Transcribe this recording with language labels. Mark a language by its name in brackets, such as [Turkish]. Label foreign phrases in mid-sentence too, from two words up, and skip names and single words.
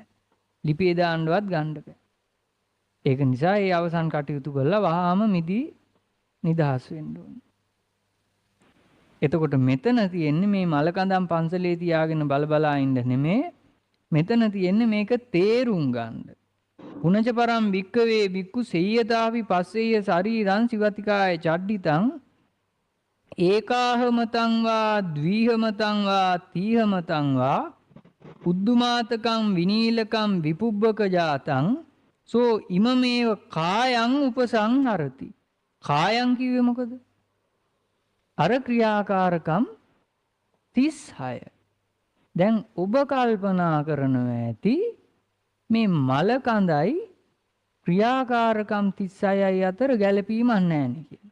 [Sinhala] ලිපේ දාන්නවත් ගන්න බෑ. ඒක නිසා ඒ අවසන් කටයුතු කළා වහාම මිදි නිදහස් වෙන්න ඕනේ. එතකොට මෙතන තියෙන්නේ මේ මල කඳන් පන්සලේ තියාගෙන බලා ඉන්න නෙමෙයි. මෙතන තියෙන්නේ මේක තේරුම් ගන්න. [Pali] පුනච පරම් භික්කවේ භික්ඛු සෙය්‍යතාපි පස්සෙය්‍ය ශරීරං සිවතිකාය චඩ්ඩිතං ඒකාහමතං වා ද්විහමතං වා තීහමතං වා උද්දුමාතකං විනීලකං විපුබ්බක ජාතං සෝ ඉමමේව කායං උපසංහරති. [Sinhala] කායං කිව්වේ මොකද? අර ක්‍රියාකාරකම් 36. දැන් ඔබ කල්පනා කරනවා ඇති මේ මල කඳයි ක්‍රියාකාරකම් 36යි අතර ගැළපීමක් නැහැ නේ කියලා.